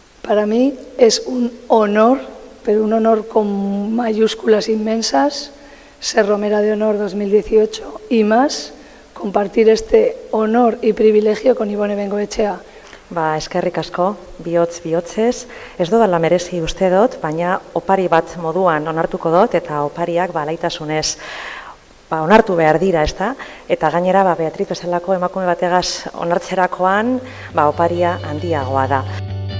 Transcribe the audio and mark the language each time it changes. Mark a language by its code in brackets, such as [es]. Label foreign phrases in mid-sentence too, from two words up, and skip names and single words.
[es] para mí es un honor, pero un honor con mayúsculas inmensas, ser Romera de Honor 2018 y más, compartir este honor y privilegio con Ibone Bengoetxea. [eu] Eskerrik asko, bihotzez, ez dodala merezi uste dut, baina opari bat moduan onartuko dut, eta opariak alaitasunez onartu behar dira, ezta? Eta gainera Beatriz bezalako emakume bategaz onartzerakoan oparia handiagoa da.